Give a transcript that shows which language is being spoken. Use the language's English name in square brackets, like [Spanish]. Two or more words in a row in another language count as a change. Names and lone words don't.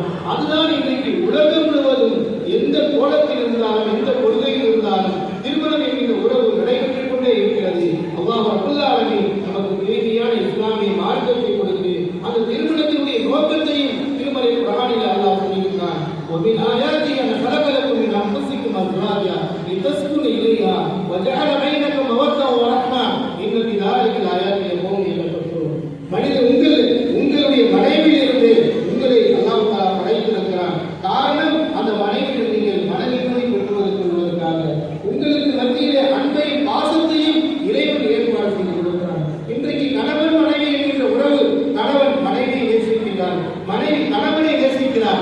[Tamil] அதுதான் இன்றைக்கு உலகம் முழுவதும் எந்த கோலத்தில் இருந்தாலும், எந்த கொள்கையில் இருந்தாலும் திருமணம் என்கின்ற உறவு நடைபெற்றுக் கொண்டே இருக்கிறது. [Arabic] الله رب العالمين [Tamil] நமக்கு தேவையான இஸ்லாமிய மார்க்கத்தை கொடுத்து அந்த திருமணத்தினுடைய நோக்கத்தையும் திருமறை குர்ஆனில் அல்லாஹ் சொல்லியிருக்கிறான். [Arabic] وَمِنْ آيَاتِهِ أَنْ خَلَقَ لَكُم مِّنْ أَنفُسِكُمْ أَزْوَاجًا لِتَسْكُنُوا إِلَيْهَا وَجَعَلَ بَيْنَكُم مَّوَدَّةً وَرَحْمَةً إِنَّ فِي ذَلِكَ لَآيَاتٍ لِقَوْمٍ يَتَفَكَّرُونَ. [Tamil] மனித உங்களுடைய மனைவியிலிருந்து உங்களை [Arabic] الله تعالى [Tamil] படைத்திருக்கிறான். காரணம், அந்த மனைவியில் நீங்கள் மன நிம்மதி பெற்றுவதற்காக உங்களுக்கு மத்தியிலே அன்பையும் பாசத்தையும் இறைவன் ஏற்பாடு செய்து கொடுக்கிறான். இன்றைக்கு கணவன் மனைவி என்கின்ற உறவு, கணவன் மனைவியை நேசிக்கிறார், மனைவி கணவனை நேசிக்கிறார்.